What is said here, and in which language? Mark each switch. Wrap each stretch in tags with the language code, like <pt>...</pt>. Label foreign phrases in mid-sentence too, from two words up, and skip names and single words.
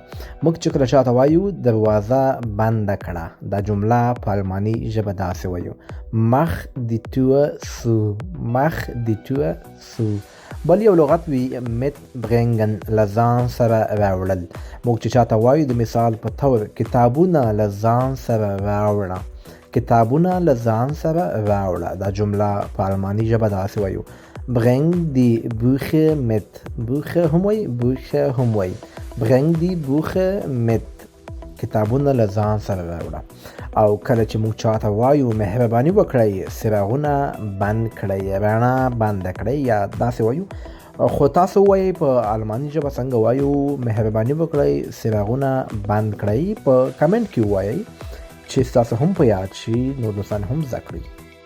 <ps>موږ چې کله چاته وایو دروازه بنده کړه، دا جمله په الماني ژبه داسې وایو:</ps> <de>Mach die Tür zu, mach die Tür zu.</de> <ps>بل یو لغت وي مت برنګن، له ځان سره راوړل. موږ چې چاته وایو د مثال په طور کتابونه له ځان سره راوړه، کتابونه له ځان سره راوړه. دا جمله په الماني ژبه داسې وایو:</ps> <de>bring die Bücher mit.</de> <ps>Bücher هم وایي، Bücher هم وایي.</ps> <de>bring die Bücher mit.</de> <ps>کتابونه له ځان سره راوړه. او کله چې موږ چاته وایو مهرباني وکړئ، څراغونه بند کړئ، رڼا بنده کړئ، یا داسې وایو. خو تاسو وایئ په الماني ژبه څنګه وایو؟ مهرباني وکړئ څراغونه بند کړئ. په کمنټ کې ووایئ چې ستاسو هم په یاد شي، نور دوستان هم زده کړئ.</ps>